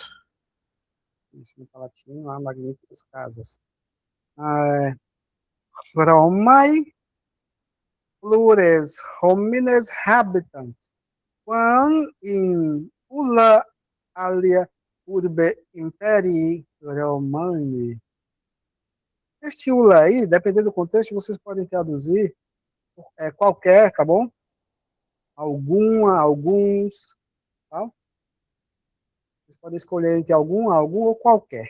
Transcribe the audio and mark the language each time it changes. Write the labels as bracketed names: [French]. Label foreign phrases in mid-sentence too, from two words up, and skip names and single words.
[Portuguese] Isso, no Palatino há magníficas casas. [Latin] Romae plures homines habitant, quam in ulla alia urbe imperii Romani. [Portuguese] Este ulla aí, dependendo do contexto, vocês podem traduzir qualquer, tá bom? Alguma, alguns, tá? Vocês podem escolher entre algum ou qualquer.